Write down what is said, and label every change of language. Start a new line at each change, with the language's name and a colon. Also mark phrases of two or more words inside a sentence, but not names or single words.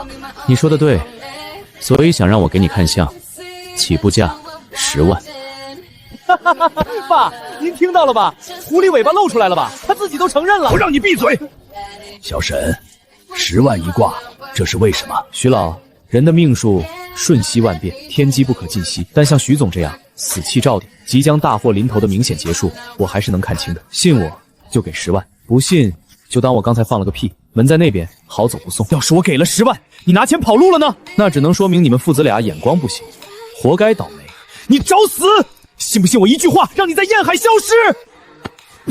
Chinese: 你說的對，所以想讓我給你看相，起步價10萬。爸，您聽到了吧？狐狸尾巴露出來了吧？他自己都承認了。我讓你閉嘴！小沈，10萬一卦，這是為什麼？徐老，人的命數瞬息萬變，天機不可盡析。但像徐總這樣死氣罩頂，即將大禍臨頭的明顯劫數，我還是能看清的。信我就給10萬，不信就當我剛才放了個屁。門在那邊，好走不送。要是我給了10萬，你拿錢跑路了呢？那只能說明你們父子倆眼光不行，活該倒霉。你找死！信不信我一句話讓你在燕海消失？